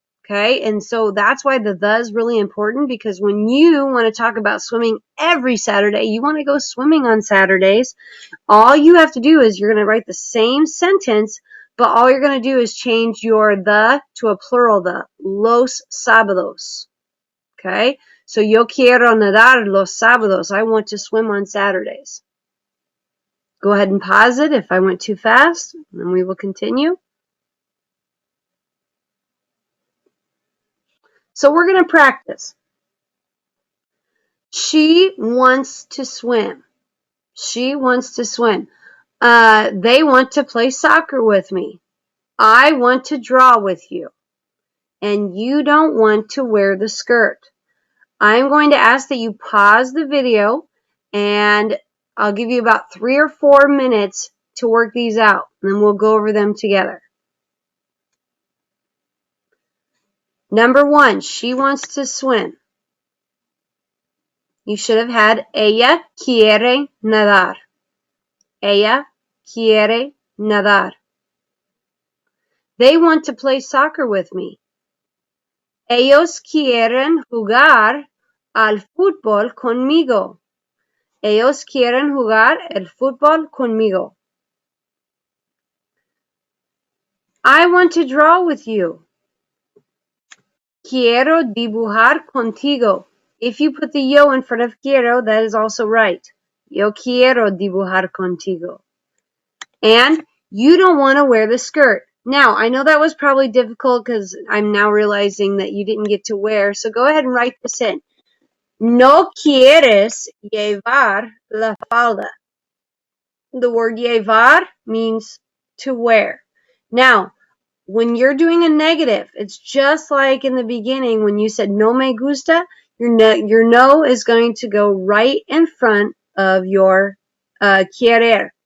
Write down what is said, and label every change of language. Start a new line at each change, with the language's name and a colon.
English: Okay, and so that's why the is really important, because when you want to talk about swimming every Saturday, you want to go swimming on Saturdays, all you have to do is you're going to write the same sentence, but all you're going to do is change your the to a plural the, los sábados.
Spanish: Okay, so yo quiero nadar los sábados.
English: I want to swim on Saturdays. Go ahead and pause it if I went too fast, and we will continue. So we're going to practice. She wants to swim. She wants to swim. They want to play soccer with me. I want to draw with you. And you don't want to wear the skirt. I'm going to ask that you pause the video, and I'll give you about 3 or 4 minutes to work these out, and then we'll go over them together. Number 1, she wants to swim. You should have had
Spanish: ella quiere nadar. Ella quiere nadar. They want to play soccer with me. Ellos quieren jugar al fútbol conmigo. Ellos quieren jugar el fútbol conmigo.
English: I want to draw with you.
Spanish: Quiero dibujar contigo.
English: If you put the yo in front of quiero, that is also right.
Spanish: Yo quiero dibujar contigo.
English: And you don't want to wear the skirt. Now, I know that was probably difficult because I'm now realizing that you didn't get to wear, so go ahead and write this in.
Spanish: No quieres llevar la falda.
English: The word llevar means to wear. Now, when you're doing a negative, it's just like in the beginning when you said
Spanish: no me gusta,
English: your no is going to go right in front of your querer.